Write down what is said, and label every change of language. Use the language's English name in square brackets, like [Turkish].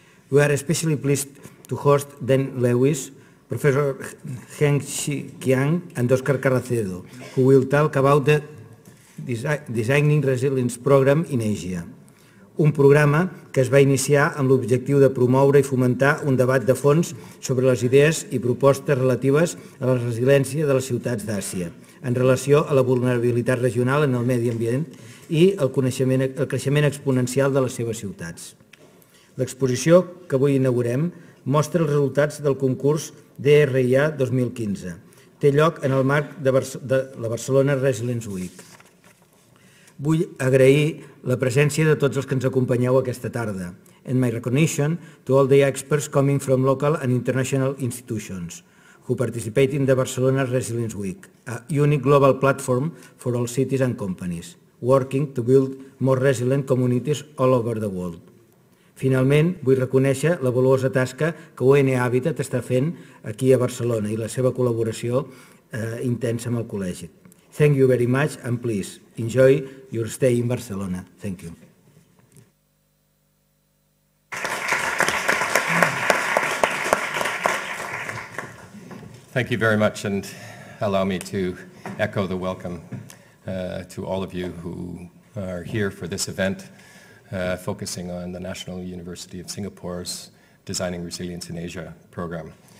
[English] We are especially pleased to host Dan Lewis, Professor Heng Qiang, and Oscar Carracedo, who will talk about the Designing Resilience Program in Asia. [Catalan] Un programa que es va iniciar amb l'objectiu de promoure i fomentar un debat de fons sobre les idees i propostes relatives a la resiliència de les ciutats d'Àsia, en relació a la vulnerabilitat regional en el medi ambient i el creixement exponencial de les seves ciutats. L'exposició que avui inaugurem mostra els resultats del concurs DRIA 2015. Té lloc en el marc de la Barcelona Resilience Week. Vull agrair la presència de tots els que ens acompanyeu aquesta tarda, [English] and my recognition to all the experts coming from local and international institutions who participate in the Barcelona Resilience Week, a unique global platform for all cities and companies, working to build more resilient communities all over the world. [Catalan] Finalment, vull reconèixer la valuosa tasca que UN Habitat està fent aquí a Barcelona i la seva col·laboració intensa amb el col·legi. [English] Thank you very much and please enjoy your stay in Barcelona. Thank you. Thank you very much, and allow me to echo the welcome to all of you who are here for this event focusing on the National University of Singapore's Designing Resilience in Asia program.